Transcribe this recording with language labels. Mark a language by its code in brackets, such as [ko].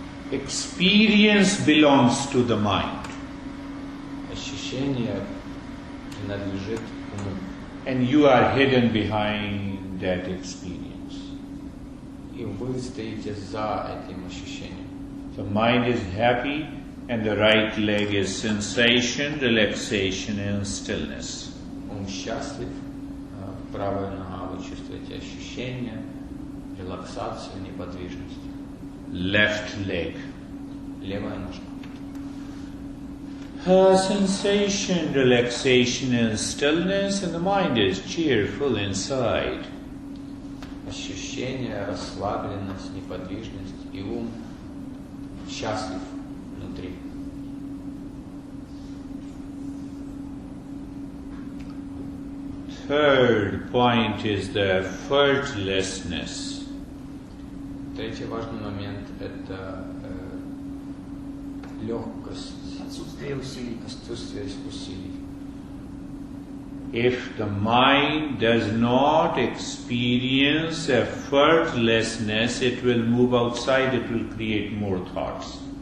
[en] Experience belongs to the mind. [ru] Ощущение принадлежит уму. [en] And you are hidden behind that experience. [ru] И вы стоите за этим ощущением. [en] The mind is happy and the right leg is sensation, relaxation and stillness. [ru] Ум ум счастлив, правая нога, вы чувствуете ощущение, релаксацию, неподвижность. [en] Left leg. [ru] Левая ножка. [en] Sensation, relaxation and stillness, and the mind is cheerful inside. [ru] Ощущение, расслабленность, неподвижность, и ум счастлив внутри. [en] Third point is the effortlessness. [ru] Третий важный момент – это легкость, Отсутствие усилий. отсутствие усилий. [en] If the mind does not experience effortlessness, it will move outside, it will create more thoughts.